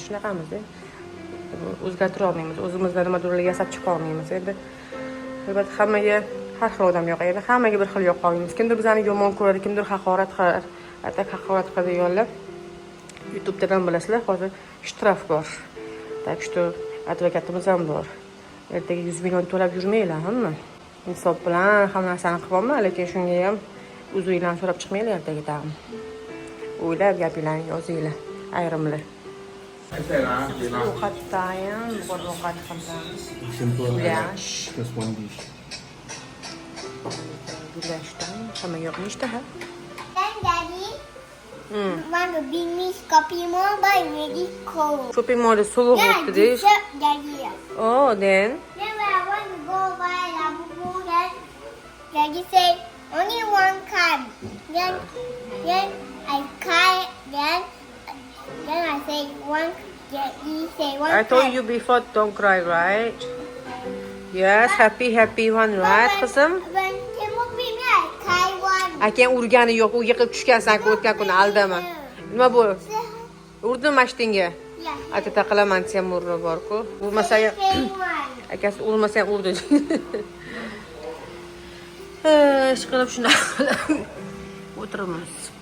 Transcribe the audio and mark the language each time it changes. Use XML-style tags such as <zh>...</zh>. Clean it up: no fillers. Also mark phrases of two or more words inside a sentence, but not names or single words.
<uz>Shunaqamiz-da. O'zgartira olmaymiz, o'zimizdan nimadir yasab chiqa olmaymiz. Endi albatta hammaga har xil odam yoqadi, hammaga bir xil yoqa olmaymiz. Kimdir bizani yomon ko'radi, kimdir haqorat qilar. Atak haqorat qiladiganlar YouTube'dan bilasizlar, hozir shtraf bor.</uz> <ru>Так что</ru> <uz>advokatimiz ham bor. Ertaga 100 million to'lab yurmanglar hamma. Insof bilan hamma narsani qilibman, lekin shunga ham uzringlarni so'rab chiqmanglar ertaga tag'in. O'ylab gapinglarni yozinglar, ayrimlar. Ovqatdayam, bugun ovqat qilamiz. Gulash.</uz> <en>Just one dish.</en> <uz>Gulashdan hamma yoq nechta?</uz> <en>Daddy, want to bring me shopping mall, but really cold. Shopping mall</en> <uz>sovuq o'tdi deyish.</uz> <en>Daddy. Oh, then. Then when I want to go buy Labubu, then Daddy said only one card. Then I cry. Then I say one. Daddy say one. I told you before, don't cry, right? Yes, happy one, right, qizim? When Timur bring me, I cry one.</en> <uz>Akang urgani yo'q, u yiqilib tushgansan o'tgan kuni, aldama. Nima bo'ldi? Urdimi mashtinga?</uz> <en>Yeah.</en> <uz>Atata qilaman, Temurni bor-ku. Urmasa ham akasi urmasa ham urdi. Ish qilib shunaqa qilib o'tiramiz.</uz>